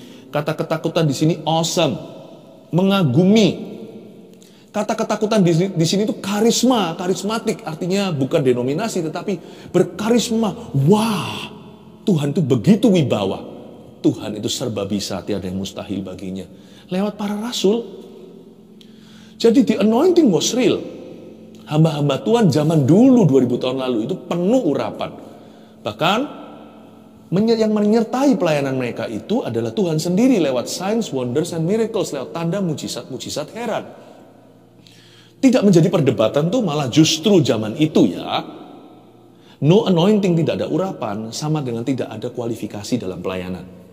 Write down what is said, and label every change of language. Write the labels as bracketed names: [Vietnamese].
[Indonesian] Kata ketakutan di sini awesome, mengagumi. Kata ketakutan di sini itu karisma, karismatik, artinya bukan denominasi tetapi berkarisma. Wah, Tuhan itu begitu wibawa. Tuhan itu serba bisa, tiada yang mustahil baginya. Lewat para rasul. [English] Jadi the anointing was real. [Indonesian] Hamba-hamba Tuhan zaman dulu 2000 tahun lalu itu penuh urapan. Bahkan yang menyertai pelayanan mereka itu adalah Tuhan sendiri lewat [English] signs, wonders, and miracles, [Indonesian] lewat tanda, mujizat, heran. Tidak menjadi perdebatan tuh, malah justru zaman itu ya, [English] no anointing, [Indonesian] tidak ada urapan, sama dengan tidak ada kualifikasi dalam pelayanan.